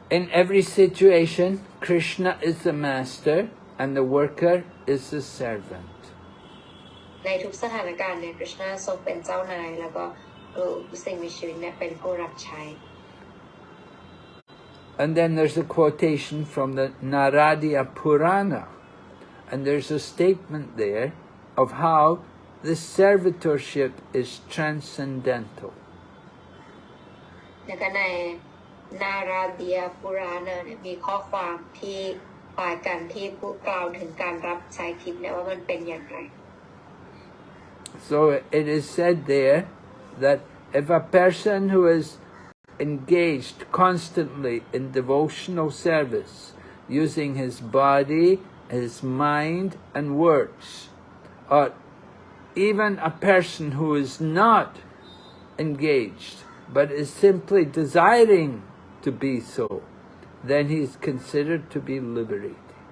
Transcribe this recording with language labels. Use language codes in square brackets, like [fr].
[en] In every situation, Krishna is the master and the worker is the servant. [th] ในทุกสถานการณ์เนี่ยคริชนาทรงเป็นเจ้านายแล้วก็สิ่งมีชีวิตเนี่ยเป็นผู้รับใช้ [en] And then there's a quotation from the Naradiya Purana, and there's a statement there of how this servitorship is transcendental. [th] แล้วก็ในนาราเดียปุราณะเนี่ยมีข้อความที่คล้ายกันที่พูดกล่าวถึงการรับใช้ทิพย์เนี่ยว่ามันเป็นอย่างไร [en] So it is said there that if a person who is engaged constantly in devotional service, using his body, his mind and words, or even a person who is not engaged but is simply desiring to be so, then he is considered to be liberated.